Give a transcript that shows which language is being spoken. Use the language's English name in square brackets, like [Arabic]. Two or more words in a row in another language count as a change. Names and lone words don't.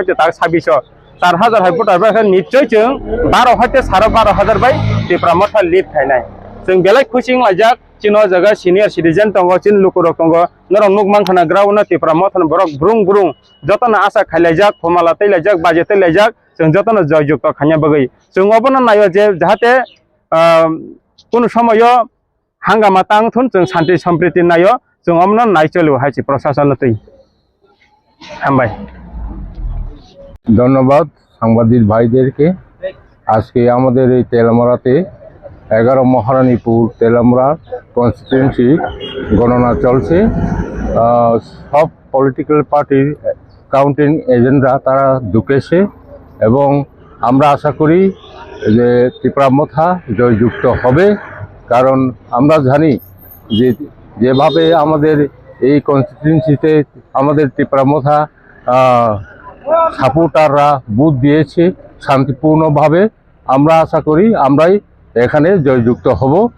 [Kok Borok] हयतो ता 2600 4,000 हाय भोटार बारिखा निश्चय जों 12 हयतो 12,000 बाय त्रिपुरा मथा लिट थाइनाय जों बेलाय खुसिं लाजाक चिनो जगह [English] senior citizen [Kok Borok] दङ चिन लुकुरक दङ नरं मुगमान खाना ग्राउना त्रिपुरा मथन बरक ब्रुं ब्रुं जतन आशा खाइलायजाक फमाला तैलायजाक बाजे तैलायजाक जों जतन जययुक्त खानिया बगै जों अबनो नायो जे जाहाथे कुनु समय हांगामा तांथुन जों शान्ति सम्प्रीति नायो जों अमनो नायचलु हाइसि प्रशासन तै हामबाय [Bangla] ধন্যবাদ সাংবাদিক ভাইদেরকে আজকে আমাদের এই তেলামরাতে 11 মহারানীপুর তেলামরা কনস্টিটিউয়েন্সি গণনা চলছে সব [English] political party counting agents [Bangla] তারা ঢুকেছে এবং আমরা আশা করি যে ত্রিপুরা মথা জয়যুক্ত হবে কারণ আমরা জানি যে যেভাবে আমাদের এই কনস্টিটিউয়েন্সিতে আমাদের ত্রিপুরা মথা সাপোর্টাররা বুথ দিয়েছে শান্তিপূর্ণভাবে আমরা আশা করি আমরাই এখানে জয়যুক্ত হব